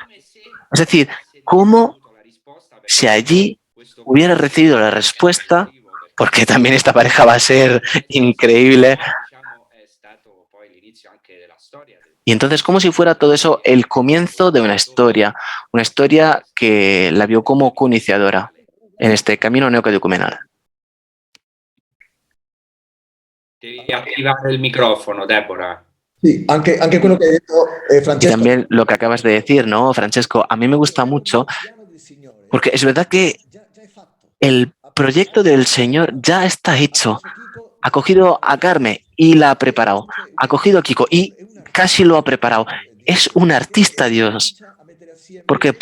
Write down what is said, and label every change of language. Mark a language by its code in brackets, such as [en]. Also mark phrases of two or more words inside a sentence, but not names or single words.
[es] Es decir, como si allí hubiera recibido la respuesta, porque también esta pareja va a ser increíble. Y entonces, como si fuera todo eso el comienzo de una historia que la vio como co-iniciadora en este camino neocatecumenal. [it] Devi attivare il microfono, Deborah. Sí, anche quello che hai detto, Francesco. [es] Y también lo que acabas de decir, ¿no, Francesco? A mí me gusta mucho, porque es verdad que el proyecto del Señor ya está hecho. Ha cogido a Carmen y la ha preparado. Ha cogido a Kiko y casi lo ha preparado. Es un artista, Dios. ¿Por qué?